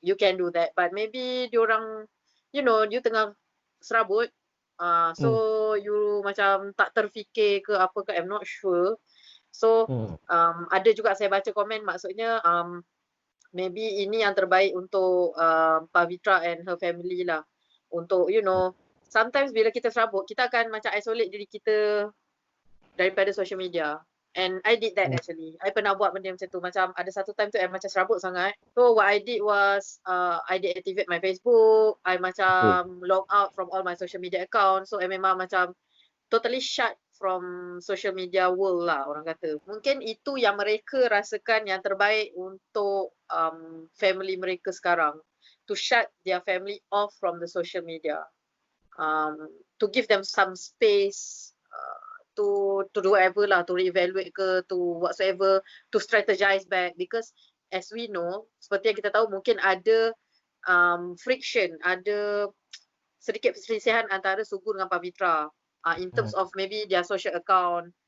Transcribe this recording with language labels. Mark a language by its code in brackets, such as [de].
[en] You can do that, but maybe diorang, you [ms] tengah serabut, [en] so you [ms] macam tak terfikir ke apa ke, [en] I'm not sure. [ms] So ada juga saya baca komen, maksudnya maybe ini yang terbaik untuk Pavitra and her family lah. Untuk sometimes bila kita serabut, kita akan macam isolate diri kita daripada social media. [en] And I did that actually. [ms] I pernah buat benda macam tu. Macam ada satu time tu I macam serabut sangat. [en] So what I did was I deactivate my Facebook. I macam log out from all my social media account. So I memang macam totally shut from social media world lah orang kata. [ms] Mungkin itu yang mereka rasakan yang terbaik untuk family mereka sekarang. [en] To shut their family off from the social media. To give them some space to do whatever lah, to reevaluate ke, to whatsoever, to strategize back, because as we know, [ms] seperti yang kita tahu mungkin ada friction, ada sedikit perselisihan antara Sugu dengan Pavitra [en] in terms of maybe their social account.